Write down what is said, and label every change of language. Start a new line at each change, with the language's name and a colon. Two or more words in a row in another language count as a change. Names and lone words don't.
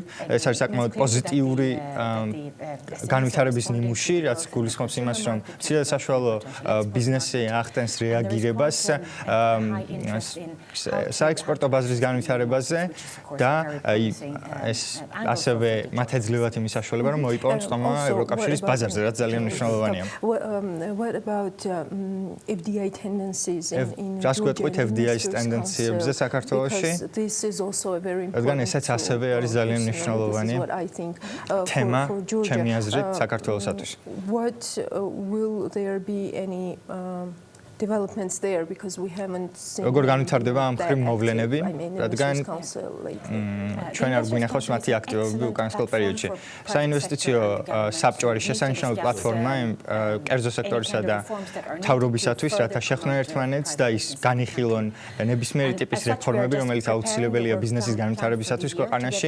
Georgian: ეს არის საკმაოდ პოზიტიური განვითარების ნიმუში, რაც გულისხმობს იმას, რომ მცირე და საშუალო ბიზნესი ახდენს რეაგირებას საექსპორტო ბაზრის განვითარებაზე და ეს ასევე მათ ეძლევათ იმის საშუალება, რომ მოიპოვონ წტომა ევროკავშირის ბაზარზე, რაც ძალიან მნიშვნელოვანია.
English: What about FDI tendencies in
Georgian: რას გვეტყვით FDI-ის ტენდენციებზე საქართველოში? რადგან ესაც ასევე არის ძალიან მნიშვნელოვანი თემა ჩემი აზრით საქართველოსათვის.
English: What will there be any developments there because we haven't seen
Georgian: როგორ განვითარდება ამ მხრივ მოვლენები, რადგან ჩვენ არ გვინახავს მათი აქტივობები უკანასკნელ პერიოდში. საინვესტიციო საბჭო არის შესანიშნავი პლატფორმა კერძო სექტორისა და მთავრობისათვის, რათა შეხვდნენ ერთმანეთს და ის განიხილონ ნებისმიერი ტიპის რეფორმები, რომელიც აუცილებელია ბიზნესის განვითარებისათვის ქვეყანაში.